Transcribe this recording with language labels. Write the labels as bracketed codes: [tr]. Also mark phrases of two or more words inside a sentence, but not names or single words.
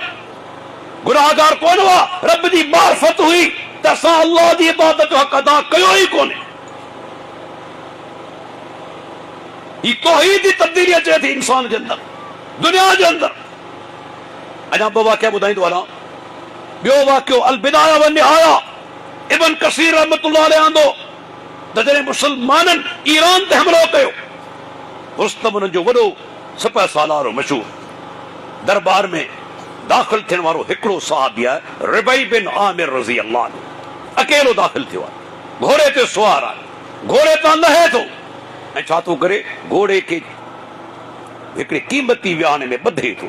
[sd] गुनाहगार कोन हुआ, रब जी मार्फत हुई त असां अल्लाह जी इबादत जो हक़ अदा कयो ई कोन्हे। ही तौहीद जी तब्दीली अचे थी इंसान जे अंदरि, दुनिया जे अंदरि। अञा ॿ वाक़िया ॿुधाईंदो हलां। ॿियो वाक़ियो अल बिदाया व निहाया, इब्न कसीर [ar] رحمة الله عليه [sd] आंदो त जॾहिं मुसलमाननि ईरान ते हमलो कयो, रुस्तम उन्हनि जो वॾो सिपह सालारो मशहूर, दरबार में दाख़िल थियण वारो हिकिड़ो सहाबी आहे, रिबई बिन आमिर [ar] رضي الله عنه, [sd] अकेलो दाख़िल थियो आहे, घोड़े ते सुवार आहे, घोड़े तां लहे थो ऐं छा थो करे, घोड़े खे हिकिड़े क़ीमती विहाणे में ॿधे थो।